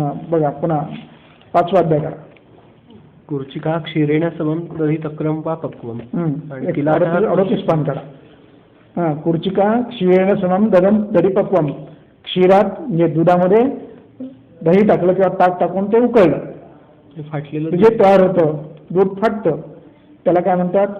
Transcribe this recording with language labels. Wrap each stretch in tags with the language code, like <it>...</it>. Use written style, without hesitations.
<mr>बघा पुन्हा 5वा अध्याय करा.</mr> <sa>कुर्चिका क्षीरेण समम दही तक्रम वा पक्वम.</sa> <mr>आणि 38 पान करा.</mr> <sa>कुर्चिका क्षीरेण समम दधिपक्वम.</sa> <mr>क्षीरात म्हणजे दुधामध्ये दही टाकलं किंवा ताक टाकून ते उकळलं, फाटलेलं जे तयार होतं, दूध फाटतं, त्याला काय म्हणतात,</mr>